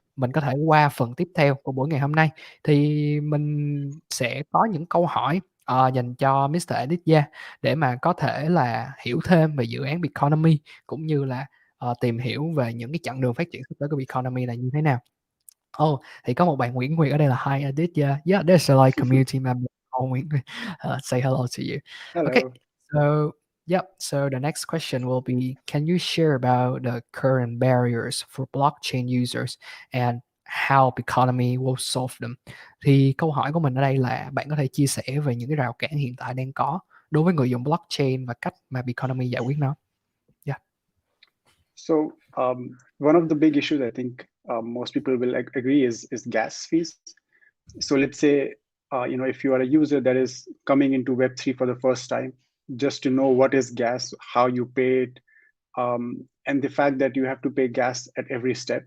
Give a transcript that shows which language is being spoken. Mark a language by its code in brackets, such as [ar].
[vi] mình có thể qua phần tiếp theo của buổi ngày hôm nay. Thì mình sẽ có những câu hỏi dành cho Mr. Aditya để mà có thể là hiểu thêm về dự án Biconomy, cũng như là tìm hiểu về những cái chặng đường phát triển sắp tới của Biconomy là như thế nào. Thì có một bạn Nguyễn Nguyệt ở đây là hi Aditya. [en] Yeah, there's a like community member. Nguyễn Nguyệt, say hello to you. Hello. Okay, so the next question will be, can you share about the current barriers for blockchain users and how Biconomy will solve them? [vi] Thì câu hỏi của mình ở đây là bạn có thể chia sẻ về những cái rào cản hiện tại đang có đối với người dùng blockchain và cách mà Biconomy giải quyết nó. [en] Yeah. So one of the big issues I think most people will agree is gas fees. So let's say if you are a user that is coming into Web3 for the first time, just to know what is gas, how you pay it, and the fact that you have to pay gas at every step.